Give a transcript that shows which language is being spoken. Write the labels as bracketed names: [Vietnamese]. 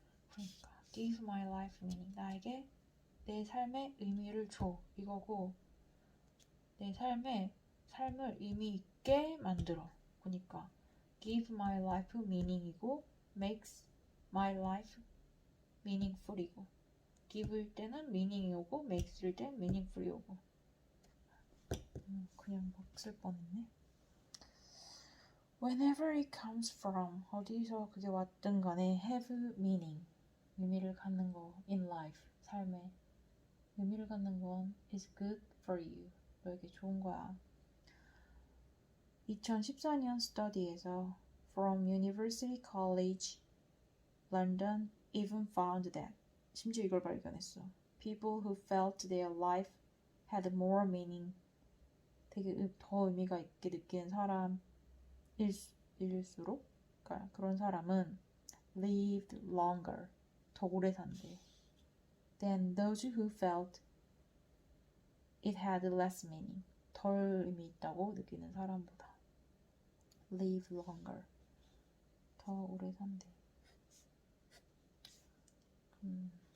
[English] 그러니까 give my life meaning. [Korean] 나에게 내 삶의 의미를 줘. 이거고 내 삶을 의미 있게 만들어. 그러니까 give my life meaning 이고 makes my life meaningful 이고 give일 때는 meaning이 오고 makes일 때는 meaningful이 오고 그냥 막 쓸 뻔했네. [English] Whenever it comes from 어디서 그게 왔든간에 have meaning 의미를 갖는 거 in life 삶에 의미를 갖는 건 is good for you 너에게 좋은 거야. 2014년 스터디에서 from University College London even found that 심지어 이걸 발견했어. People who felt their life had more meaning 되게 더 의미가 있게 느끼는 사람일수록 그러니까 그런 사람은 lived longer 더 오래 산대. Than those who felt it had less meaning 덜 의미 있다고 느끼는 사람보다 live longer 더 오래 산대. [Korean] 그래.